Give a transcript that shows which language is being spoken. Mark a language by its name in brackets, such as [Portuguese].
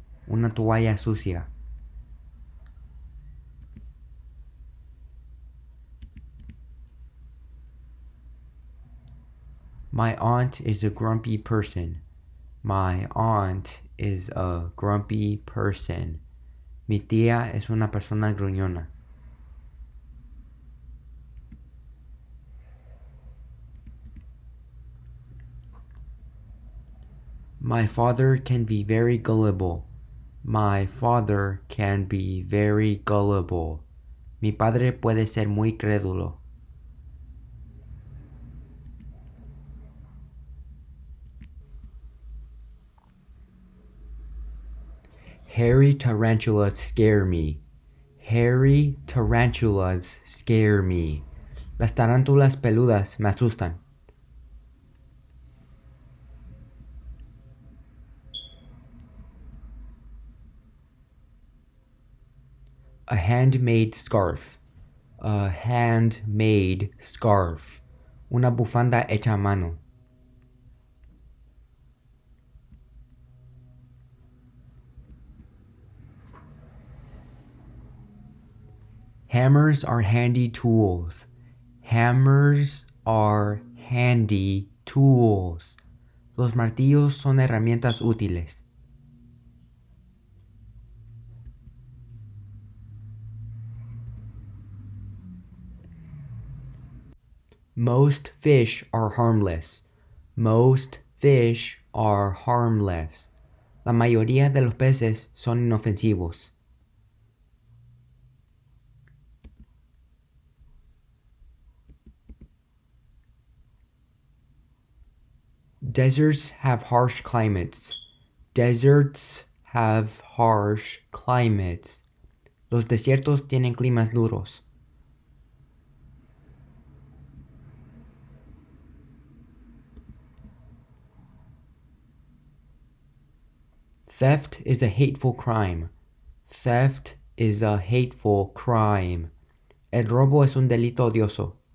[Spanish] Una toalla sucia. [English] My aunt is a grumpy person. My aunt is a grumpy person. [Spanish] Mi tía es una persona gruñona. [English] My father can be very gullible. My father can be very gullible. [Spanish] Mi padre puede ser muy crédulo. [English] Hairy tarantulas scare me. Hairy tarantulas scare me. [Spanish] Las tarántulas peludas me asustan. [English] A handmade scarf. A handmade scarf. [Spanish] Una bufanda hecha a mano. [English] Hammers are handy tools. Hammers are handy tools. [Spanish] Los martillos son herramientas útiles. [English] Most fish are harmless. Most fish are harmless. [Spanish] La mayoría de los peces son inofensivos. [English] Deserts have harsh climates. Deserts have harsh climates. [Spanish] Los desiertos tienen climas duros. [English] Theft is a hateful crime. Theft is a hateful crime. [Spanish] El robo es un delito odioso.